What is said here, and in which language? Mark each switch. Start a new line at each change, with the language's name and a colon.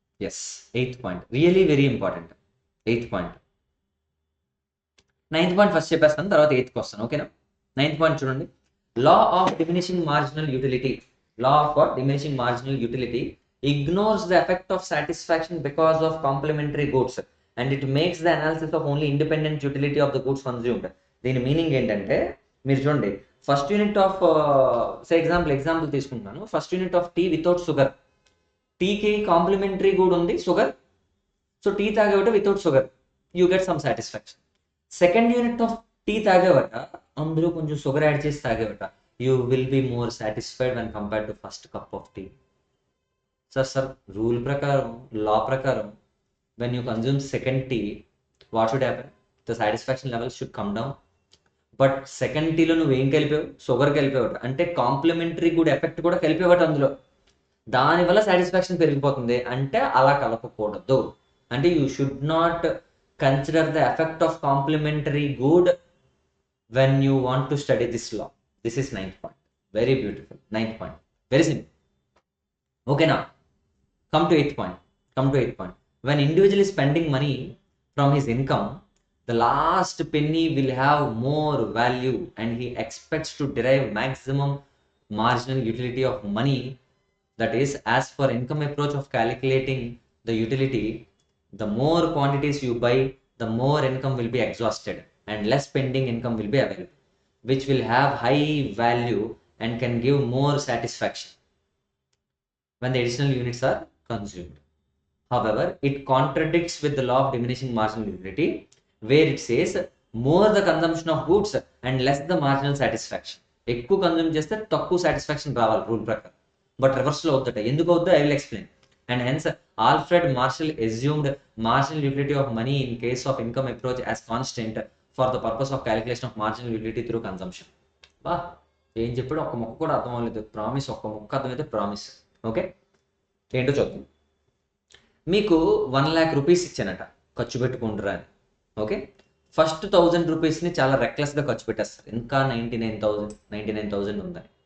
English: Yes, eighth point really very important. Eighth point, ninth point first
Telugu: చెప్పేస్తాను, తర్వాత eighth కి వస్తాను.
English: ఓకేనా. ninth point చూడండి, law of diminishing marginal utility. Law of what? Diminishing marginal utility ignores the effect of satisfaction because of complementary goods and it makes the analysis of only independent utility of the goods consumed.
Telugu: దీని meaning ఏంటంటే, మీరు చూడండి, first unit of say example తీసుకుంటున్నాను, first unit of tea without sugar, టీకి complementary good ఉంది sugar, so tea తాగేవట without sugar,
English: You get some satisfaction.
Telugu: Second unit of tea తాగేవట, అందులో కొంచెం sugar add చేసి తాగేవట,
English: you will be more satisfied when compared to first cup of tea. Sir, rule prakaram, law prakaram, when you consume second tea, what should happen? The satisfaction levels should come down.
Telugu: But second tea lo నువ్వు ఏం కలిపావు, sugar కలిపావట, అంటే complementary good effect కూడా కలిపేవట అందులో, దానివల్ల satisfaction పెరిగిపోతుంది. అంటే అలా కలపకూడదు.
English: అంటే you should not consider the effect of complementary good when you want to study this law. This is ninth point. Very beautiful. Ninth point. Very simple. Okay, now come to eighth point. When individual is spending money from his income, the last penny will have more value and he expects to derive maximum marginal utility of money. That is, as for income approach of calculating the utility, the more quantities you buy, the more income will be exhausted and less pending income will be available, which will have high value and can give more satisfaction when the additional units are consumed. However, it contradicts with the law of diminishing marginal utility, where it says more the consumption of goods and less the marginal satisfaction.
Telugu: ఎక్కువ consume చేస్తే తక్కువ satisfaction రావాలి rule ప్రకారం, but రివర్స్లో అవుతుంట. ఎందుకు అవుతుందో
English: I will explain. And hence Alfred Marshall assumed marginal utility of money in case of income approach as constant for the purpose of calculation of marginal utility through consumption.
Telugu: బా ఏం చెప్పాడు, ఒక్క ముక్క కూడా అర్థం అవ్వలేదు. ప్రామిస్, ఒక్క ముక్క అర్థమైతే ప్రామిస్. ఓకే, ఏంటో చూద్దాం. మీకు 1 lakh రూపీస్ ఇచ్చానట, ఖర్చు పెట్టుకుంటారా అని. ఓకే, ఫస్ట్ 1000 రూపీస్ని చాలా రెక్లెస్గా ఖర్చు పెట్టేస్తారు, ఇంకా 99,000 ఉందని.